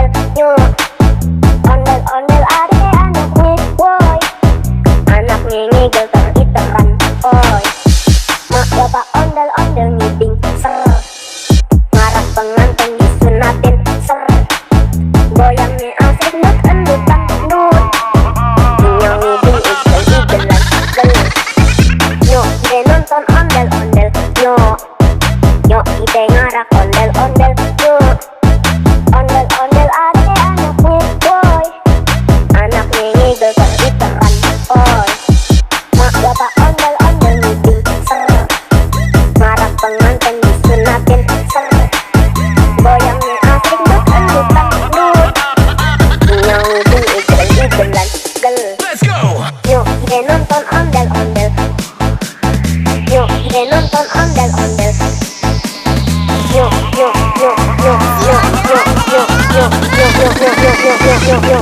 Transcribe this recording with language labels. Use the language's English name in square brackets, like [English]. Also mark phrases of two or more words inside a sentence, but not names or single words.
[Betawi] yuk ondel-ondel ade anaknya boy, anaknya ngigel teriteran, oi mak bapak ondel-ondel ngiding ser, ngarak pengantin disunatin ser, goyangnya asik dut endutan dut, inyong ngiding igel-igelan gel. Yuk ide nonton ondel-ondel, yuk ide ngarak ondel-ondel, yuk ondel-ondel ade anaknya boy, anaknya ngigel teriteran, oi mak bapak ondel-ondel meeting ser, ngarak pengantin disunatin ser, goyangnya asik dut endutan dut, inyong ngiding igel-igelan gel. [English] Let's go. [Betawi] Yuk ide nonton ondel-ondel, yuk ide nonton ondel-ondel, yuk yuk yuk yuk yuk yuk yuk yuk yuk yuk yuk yuk yuk yuk yuk.